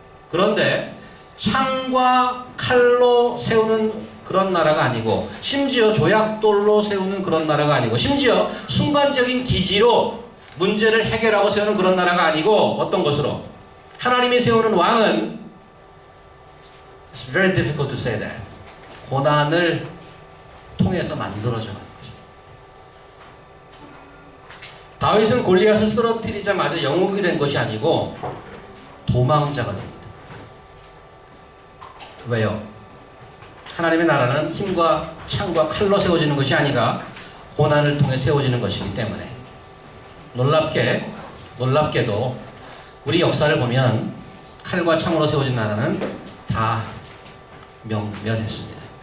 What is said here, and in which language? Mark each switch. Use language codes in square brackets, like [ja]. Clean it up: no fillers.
[ko] 그런데 창과 칼로 세우는 그런 나라가 아니고 심지어 조약돌로 세우는 그런 나라가 아니고 심지어 순간적인 기지로 문제를 해결하고 세우는 그런 나라가 아니고 어떤 것으로? 하나님이 세우는 왕은 [en] It's very difficult to say that. [ko] 고난을 통해서 만들어져 가는 거죠. 다윗은 골리앗을 쓰러뜨리자마자 영웅이 된 것이 아니고 도망자가 됩니다. 왜요? 하나님의 나라는 힘과 창과 칼로 세워지는 것이 아니라 고난을 통해 세워지는 것이기 때문에 놀랍게도 우리 역사를 보면 칼과 창으로 세워진 나라는 다 멸했습니다.